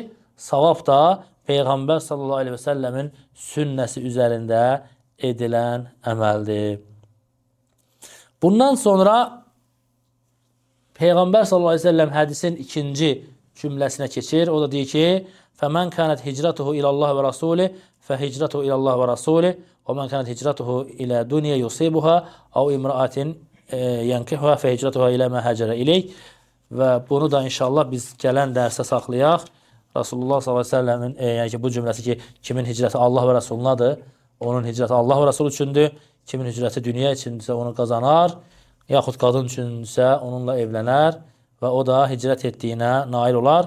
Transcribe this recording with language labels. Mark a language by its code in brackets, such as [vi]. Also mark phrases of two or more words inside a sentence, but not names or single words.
[az] Savab da Peyğəmbər [ar] صلى الله عليه وسلم [az] sünnəsi üzərində edilən əməldir. Bundan sonra Peyğəmbər [ar] صلى الله عليه وسلم [az] hədisin ikinci cümləsinə keçir. O da deyir ki, [ar] فَمَنْ كَانَتْ هِجْرَتُهُ إِلَى اللّٰهِ وَرَسُولِهِ فَهِجْرَتُهُ إِلَى اللّٰهِ وَرَسُولِهِ وَمَنْ كَانَتْ هِجْرَتُهُ إِلَى دُنْيَا يُصِيبُهَا أَوْ إِمْرَأَةٍ ينكحها فهجرتها إلى ما هاجر إليك. [az] Və bunu da inşallah biz gələn dərsə saxlayaq. Rasulullah s.ə.v-in yəni ki, bu cümləsi ki, kimin hicrəti Allah və Rəsulunadır, onun hicrəti Allah və Rəsul üçündür. Kimin hicrəti dünya üçündürsə onu qazanar, yaxud qadın üçündürsə onunla evlənər və o da hicrət etdiyinə nail olar.